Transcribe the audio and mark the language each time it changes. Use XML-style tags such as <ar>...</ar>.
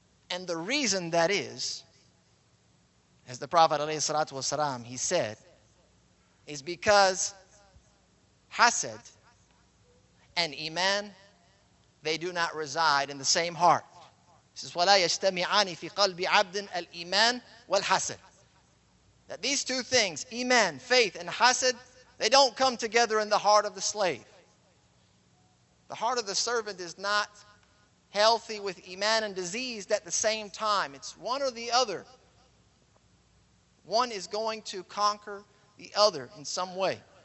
<en>And the reason that is, as the Prophet ﷺ, he said, is because hasad and iman, they do not reside in the same heart. He says,</en> <ar>وَلَا يَجْتَمِعَانِ فِي قَلْبِ عَبْدٍ الْإِيمَانِ وَالْحَسَدِ.</ar> <en>That these two things, iman, faith, and hasad, they don't come together in the heart of the slave. The heart of the servant is not healthy with iman and diseased at the same time. It's one or the other. One is going to conquer the other in some way.</en>